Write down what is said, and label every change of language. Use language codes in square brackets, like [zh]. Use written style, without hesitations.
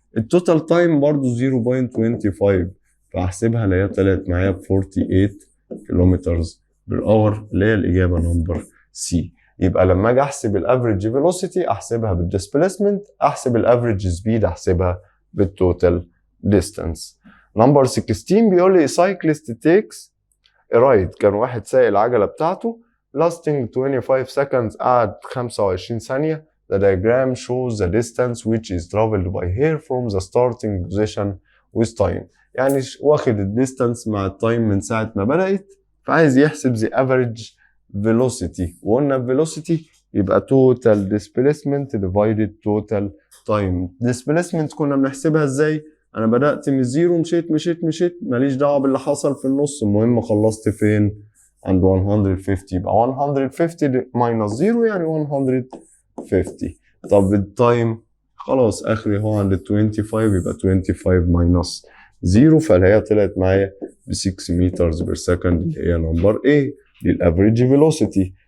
[ar] التوتال تايم برضو 0.25، فاحسبها اللي هي طلعت معايا ب 48 كيلومترز بير اور اللي هي الاجابه نمبر سي. يبقى لما اجي احسب الافريج فيلوسيتي احسبها بالديسبليسمنت، احسب الافريج سبيد احسبها بالتوتال ديستانس. نمبر 16 بيقول لي [en] cyclist takes a ride. [ar] كان واحد سايق العجله بتاعته [en] lasting 25 seconds، [ar] قعد 25 ثانيه. [en] The diagram shows the distance which is traveled by hair from the starting position with time. [ar] يعني واخد الديستانس مع التايم من ساعة ما بدأت، فعايز يحسب [en] the average velocity، [ar] وقلنا velocity [en] يبقى total displacement divided total time. [ar] displacement كنا بنحسبها ازاي؟ انا بدأت من الزيرو، مشيت ماليش دعوة باللي حصل في النص، المهم خلصت فين؟ عند 150. يبقى 150 minus 0 يعني 150. طب التايم خلاص اخري هو عند 25، يبقى 25 minus 0، فاللي هي طلعت معايا ب 6 meters per second اللي هي نمبر A دي الافريج فيلوسيتي.